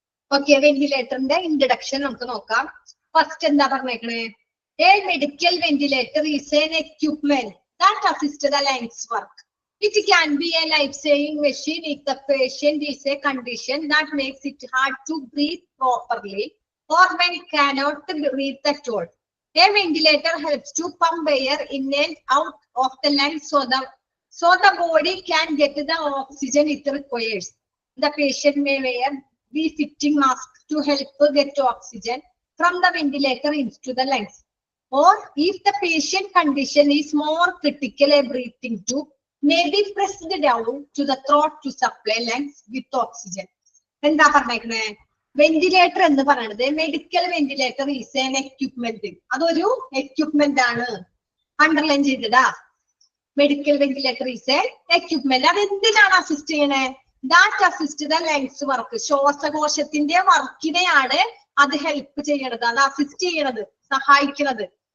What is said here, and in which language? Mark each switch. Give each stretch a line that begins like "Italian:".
Malayalam: Okay, വെന്റിലേറ്ററിന്റെ introduction നമുക്ക് നോക്കാം. First എന്താ പറഞ്ഞേക്കണേ?
English: A medical ventilator is an equipment that assist the lungs work. It can be a life-saving machine if the patient is a condition that makes it hard to breathe properly or when cannot breathe at all. A ventilator helps to pump air in and out of the lungs so the body can get the oxygen it requires. The patient may wear befitting mask to help get oxygen from the ventilator into the lungs. Or if the patient condition is more critical, a breathing tube may be pressed down to the throat to supply lungs with oxygen.
Malayalam: എന്താ പറഞ്ഞേക്കണേ? Ventilator എന്ന് പറയുന്നത്
English: Medical ventilator is an equipment.
Malayalam: അതൊരു equipment ആണ്. Underline ചെയ്തതാ.
English: Medical ventilator is a equipment.
Malayalam: അത് എന്തിനാണ് assist ചെയ്യണേ?
English: That assist the lungs work.
Malayalam: ശ്വാസകോശത്തിന്റെ വർക്കിനെയാണ് അത് ഹെൽപ്പ് ചെയ്യണത്, അത് അസിസ്റ്റ് ചെയ്യണത്, സഹായിക്കുന്നത്.